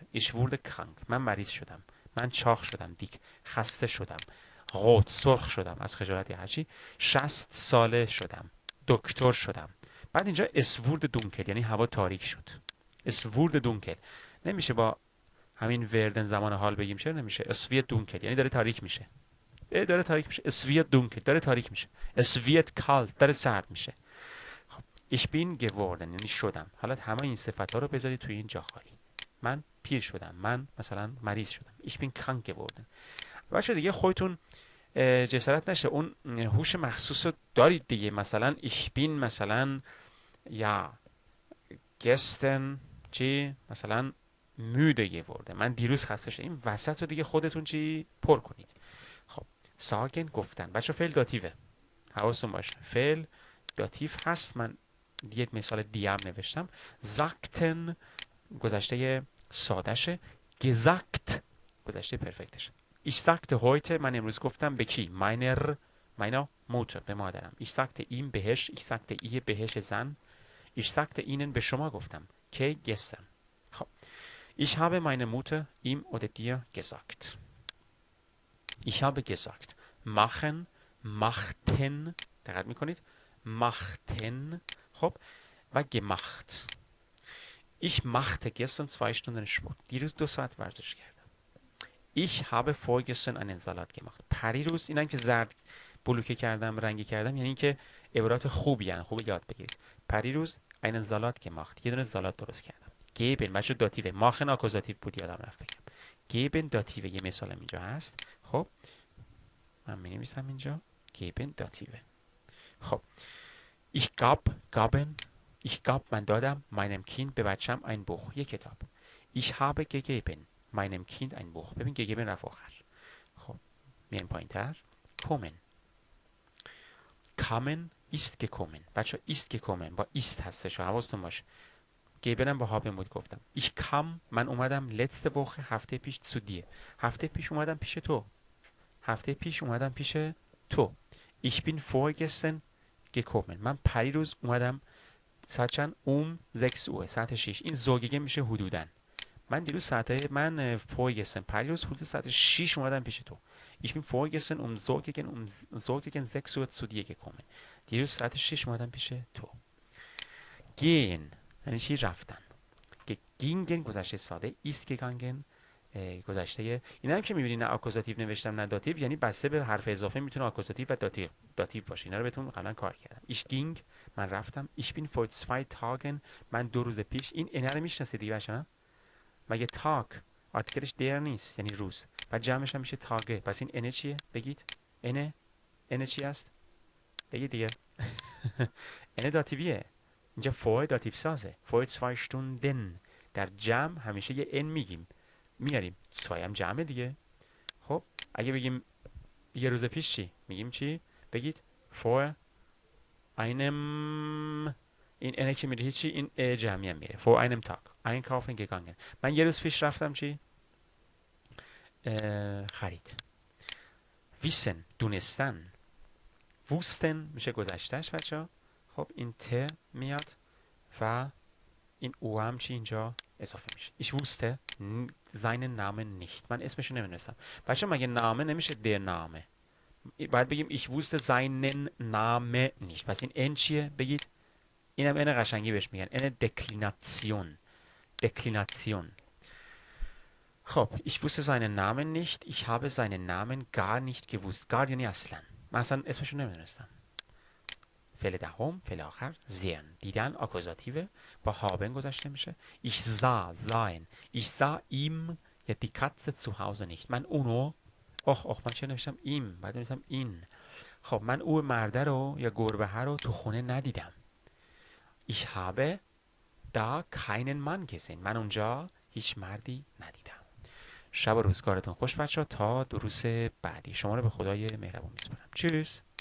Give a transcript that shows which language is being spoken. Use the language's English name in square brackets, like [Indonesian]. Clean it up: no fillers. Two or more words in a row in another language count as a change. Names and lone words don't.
[German] ich werd krank [Persian] من مریض شدم، من چاق شدم، دیک خسته شدم، غوت سرخ شدم از خجالت یا هرچی، 60 ساله شدم، دکتر شدم. بعد اینجا [German] es wird dunkel [Persian] یعنی هوا تاریک شد. [German] es wird dunkel [Persian] نمیشه با همین وردن زمان حال بگیم، چرا نمیشه؟ [German] es wird dunkel [Persian] یعنی داره تاریک میشه. داره تاریک میشه. [German] es wird dunkel [Persian] داره تاریک میشه. [German] es wird kalt [Persian] داره سرد میشه. [German] ich bin geworden یعنی شدم. [Persian] حالا همه این صفت ها رو بذارید توی این جا خالی. من پیر شدم، من مثلا مریض شدم. [German] ich bin krank geworden. [Persian] بچه دیگه خودتون جسارت نشه اون هوش مخصوص رو دارید دیگه. مثلا [German] ich bin [Persian] مثلا یا gestern چی مثلا [German] müde geworden [Persian] من دیروز خسته شدم. این وسط رو دیگه خودتون چی پر کنید. خب sagen گفتن. بچه فعل داتیوه، حواستون باشه فعل داتیو هست. من یه مثال دیگه هم نوشتم. sagten گذشته سادشه، gesagt گذشته پرفکتشه. [German] ich sagte heute [Persian] من امروز گفتم به کی؟ [German] meiner Mutter [Persian] به مادرم. [German] ich sagte ihm بهش. ich sagte ihr [Persian] بهش زن. [German] ich sagte ihnen [Persian] به شما گفتم که gestern. [German] خب ich habe meine Mutter ihm oder dir gesagt. ich habe gesagt machen machten [Persian] دقت میکنید [German] machten [Persian] خب و [German] gemacht. Ich machte gestern 2 Stunden Sport. [Persian] دیروز 2 ساعت ورزش کردم. [German] Ich habe vorgestern einen Salat gemacht. [Persian] پریروز اینم که زرد بلوکه کردم رنگی کردم یعنی که عبارات خوبی یعنی خوب یاد بگیرید. [German] پریروز einen Salat gemacht. [Persian] یه دونه زالات درست کردم. geben بچه داتیوه ماخن آکوزاتیو بود یادم رفت بگم. geben داتیوه یه مثالم اینجا هست. خب من می نویسم اینجا geben داتیوه. [German] خب ich gaben ich gab [Persian] من دادم [German] meinem Kind [Persian] به بچم [German] ein Buch [Persian] یک کتاب. [German] ich habe gegeben meinem Kind ein Buch. [Persian] ببین gegeben رفت آخر. خب میایم پایین تر. [German] kommen kamen ist gekommen. [Persian] بچه [German] ist gekommen [Persian] با ist هستش حواستون باشه. geben با haben بود گفتم. [German] ich kam [Persian] من اومدم [German] letzte Woche [Persian] هفته پیش [German] zu dir. [Persian] هفته پیش اومدم پیش تو. هفته پیش اومدم پیش تو. [German] ich bin vorgestern gekommen. [Persian] من پریروز اومدم ساعت چند؟ 6 Uhr ساعت 6. این زوگگه میشه حدوداً. من vorgestern پریروز حدود ساعت 6 اومدم پیش تو. ich bin vorgestern زوگگن 6 Uhr zu dir gekommen. دیروز ساعت 6 اومدم پیش تو. gehen یعنی چی؟ رفتن. gingen گذشته ساده. [German] ist gegangen گذشته. [Persian] اینا هم که میبینید نه آکوزاتیو نوشتم نه داتیو یعنی بسته به حرف اضافه میتونه آکوزاتیو و داتیو باشه. اینا رو بهتون قبلا کار کردم. [German] ich ging [Persian] من رفتم. [German] ich bin vor 2 Tagen [Persian] من 2 روز پیش. این انه رو میشناسید دیگه بچه‌ها؟ مگه تاگ آرتیکلش در نیست یعنی روز و جمعش هم میشه تاگه. پس این انه چیه؟ بگید انه چی است؟ بگید دیگه. انه داتیویه. اینجا فور داتیو سازه. [German] vor 2 Stunden [Persian] در جمع همیشه یه ان میاریم 2 هم جمعه دیگه. خب اگه بگیم یه روز پیش چی؟ میگیم چی؟ بگید [German] vor einem [Persian] این انه که میره هیچی این جمعی هم میره. [German] vor einem Tag einkaufen gegangen. [Persian] من یه روز پیش رفتم چی؟ خرید. wissen دونستن. wussten میشه گذشتهش بچه ها. خب این ت میاد و این او هم چی اینجا اضافه میشه. [German] ich wusste seinen Namen nicht. [Persian] من اسمشو نمیدونستم. بچه مگه نامه نمیشه [German] der Name. [Persian] باید بگیم [German] ich wusste seinen Namen nicht. [Persian] پس این ان چیه؟ بگید. اینم ان قشنگی بهش میگن. ان دکلیناسیون. [German] خب ich wusste seinen Namen nicht. Ich habe seinen Namen gar nicht gewusst. [Persian] gar یعنی اصلا. من اصلا اسمشو نمیدونستم. فعل دهم فعل آخر sehen دیدن آکوزاتیو با haben گذاشته میشه. [German] ich sahen ich sah ihm ja die Katze zu Hause nicht. [Persian] من اونو من چه نوشتم ایم بعد نوشتم این. خب من او مرده رو یا گربه رو تو خونه ندیدم. [German] ich habe da keinen Mann gesehen. [Persian] من اونجا هیچ مردی ندیدم. شب و روزگارتون خوش بچه ها. تا دروس بعدی شما رو به خدای مهربون میسپارم. چوس.